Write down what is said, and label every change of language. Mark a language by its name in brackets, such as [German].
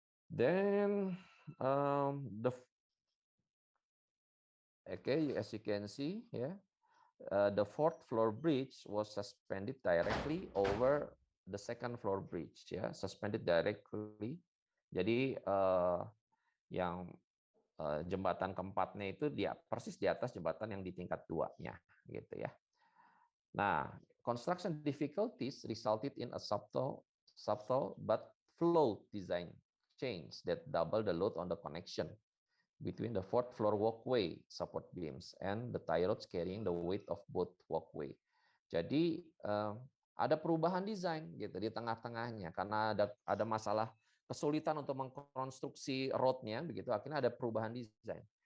[English] Then as you can see, yeah, the fourth floor bridge was suspended directly over the second floor bridge. Yeah, suspended directly. [Indonesian] Jadi yang jembatan keempatnya itu persis di atas jembatan yang di tingkat 2-nya, gitu ya. [English] Nah, construction difficulties resulted in a subtle but flawed design change that double the load on the connection between the fourth floor walkway support beams and the tie rods carrying the weight of both walkway. [Indonesian] Jadi ada perubahan desain gitu di tengah-tengahnya karena ada masalah kesulitan untuk mengkonstruksi rodnya, begitu akhirnya ada perubahan desain.